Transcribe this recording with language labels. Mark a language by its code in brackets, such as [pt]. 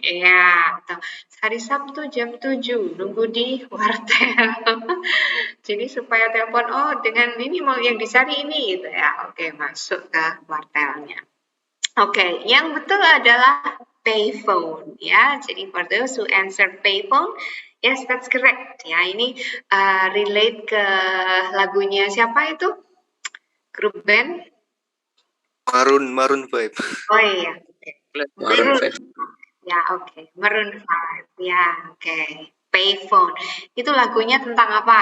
[id] Ya, atau hari Sabtu jam 7 nunggu di wartel. Jadi supaya telepon dengan ini mau yang dicari ini gitu ya. Oke, masuk ke wartelnya. Oke, yang betul adalah payphone ya. Jadi [en] for those who answer payphone, yes that's correct ya. [id] Ini relate ke lagunya siapa itu? Grup band? Maroon 5. Oh iya. Maroon 5. Ya oke. Maroon 5 ya oke. Payphone. Itu lagunya tentang apa?